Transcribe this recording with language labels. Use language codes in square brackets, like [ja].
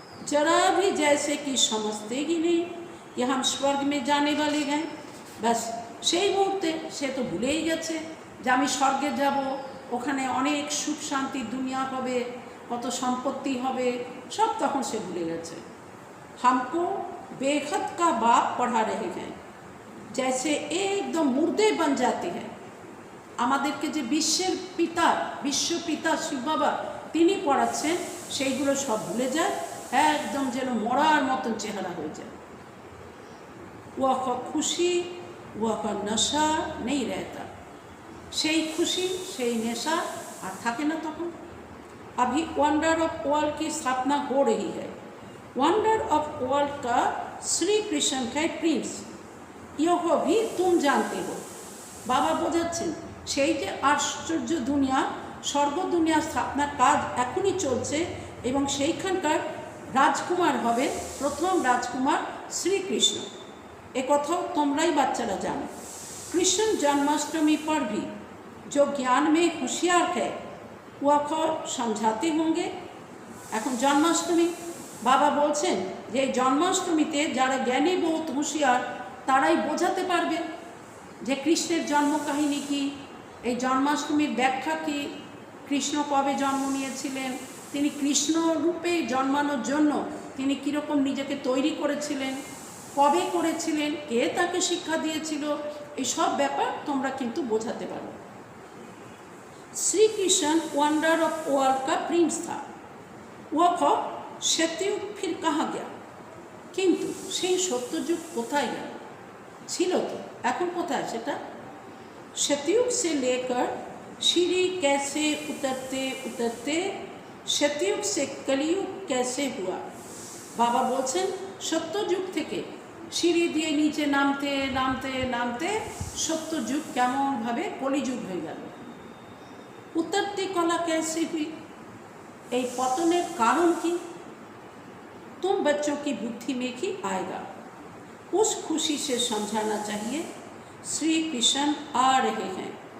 [hi] जरा भी जैसे कि समझते ही नहीं कि हम स्वर्ग में जाने वाले हैं। [bn] ব্যাস সেই মুহূর্তে সে তো ভুলেই গেছে যে আমি স্বর্গে যাব, ওখানে অনেক সুখ শান্তির দুনিয়া হবে, কত সম্পত্তি হবে, সব তখন সে ভুলে গেছে। [hi] हमको बेखत का बाप पढ़ा रहे हैं, जैसे एकदम मुर्दे बन जाते हैं। [bn] আমাদেরকে যে বিশ্বের পিতা, বিশ্বপিতা শিব বাবা তিনি পড়াচ্ছেন, সেইগুলো সব ভুলে যায়, একদম যেন মরার মতন চেহারা হয়ে যায়। [hi] ওয়া খুশি ওয়া নেশা নেই रहता, [bn] সেই খুশি সেই নেশা আর থাকে না তখন। [hi] अभी वंडर ऑफ वर्ल्ड की स्थापना हो रही है। वंडर ऑफ वर्ल्ड का श्री कृष्ण है प्रिंस, यह भी तुम जानते हो। [bn] বাবা বোঝাচ্ছেন সেই যে আশ্চর্য দুনিয়া, স্বর্গ দুনিয়া স্থাপনার কাজ এখনই চলছে, এবং সেইখানকার রাজকুমার হবে প্রথম রাজকুমার শ্রীকৃষ্ণ। এ কথাও তোমরাই বাচ্চারা জানো। [hi] कृष्ण जन्माष्टमी पर भी जो ज्ञान में होशियार है वह को समझाते होंगे। [bn] এখন জন্মাষ্টমী, বাবা বলছেন যে এই জন্মাষ্টমীতে যারা জ্ঞানী বহুত হুঁশিয়ার তারাই বোঝাতে পারবে যে কৃষ্ণের জন্ম কাহিনী কী, এই জন্মাষ্টমীর ব্যাখ্যা কী, কৃষ্ণ কবে জন্ম নিয়েছিলেন, তিনি কৃষ্ণ রূপে জন্মানোর জন্য তিনি কীরকম নিজেকে তৈরি করেছিলেন, কবে করেছিলেন, কে তাকে শিক্ষা দিয়েছিল, এই সব ব্যাপার তোমরা কিন্তু বোঝাতে পারো। [hi] Shri Krishna wonder of world का प्रिंस था, वह सत्ययुग फिर कहाँ गया। [bn] কিন্তু সেই সত্যযুগ কোথায় গেল? ছিল তো, এখন কোথায় সেটা? [hi] सत्ययुग से लेकर सीढ़ी कैसे उतरते उतरते सत्ययुग से कलयुग कैसे हुआ। [bn] বাবা বলছেন সত্যযুগ থেকে সিঁড়ি দিয়ে নিচে নামতে নামতে নামতে সত্যযুগ কেমনভাবে কলিযুগ হয়ে গেল। [hi] उतरती कला कैसे हुई, [bn] এই পতনের কারণ কি? [hi] तुम बच्चों की बुद्धि में ही आएगा, उस खुशी से समझाना चाहिए श्री कृष्ण आ रहे हैं।